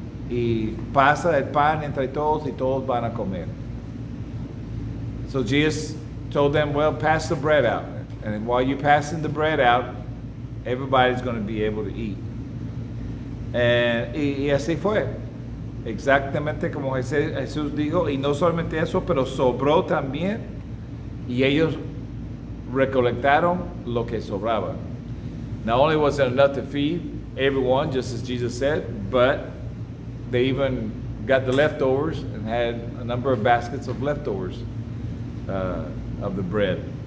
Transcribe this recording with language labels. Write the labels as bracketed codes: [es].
[es] Y pasa el pan entre todos y todos van a comer. [en] So Jesus told them, well, pass the bread out. And while you're passing the bread out, everybody's going to be able to eat. [es] Y así fue, exactamente como Jesús dijo, y no solamente eso, pero sobró también, y ellos recolectaron lo que sobraba. [en] Not only was it enough to feed everyone, just as Jesus said, but they even got the leftovers and had a number of baskets of leftovers of the bread.